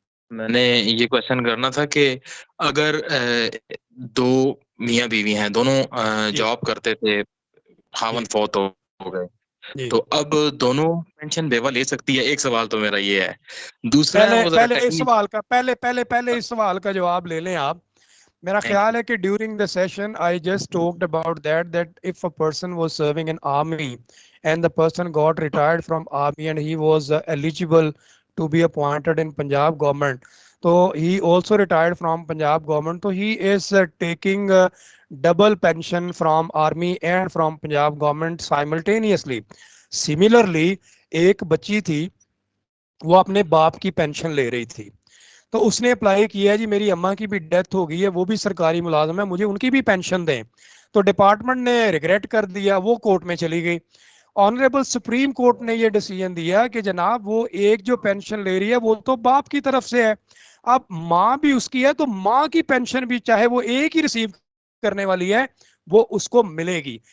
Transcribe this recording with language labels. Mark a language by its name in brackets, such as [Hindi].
[Urdu] میں نے یہ کوشچن کرنا تھا کہ اگر دو میاں بیوی ہیں, دونوں جاب کرتے تھے, خاون فوت ہو گئے, تو اب دونوں پینشن بیوہ لے سکتی ہے؟ ایک سوال تو میرا یہ ہے. دوسرا ہے وہ ذرا پہلے اس سوال کا پہلے اس سوال کا جواب لے لیں آپ. میرا خیال ہے کہ [English] During the session I just talked about that if a person was serving in army and the person got retired from army and he was eligible to be appointed in Punjab government, so he also retired from Punjab government, so he is taking double pension from army and from Punjab government simultaneously. [Urdu] Similarly ایک بچی تھی وہ اپنے باپ کی pension لے رہی تھی, تو اس نے اپلائی کیا جی میری اماں کی بھی ڈیتھ ہو گئی ہے, وہ بھی سرکاری ملازم ہے, مجھے ان کی بھی پینشن دیں. تو ڈپارٹمنٹ نے ریگریٹ کر دیا, وہ کورٹ میں چلی گئی. آنریبل سپریم کورٹ نے یہ ڈیسیژن دیا کہ جناب وہ ایک جو پینشن لے رہی ہے وہ تو باپ کی طرف سے ہے, اب ماں بھی اس کی ہے تو ماں کی پینشن بھی چاہے وہ ایک ہی ریسیو کرنے والی ہے وہ اس کو ملے گی.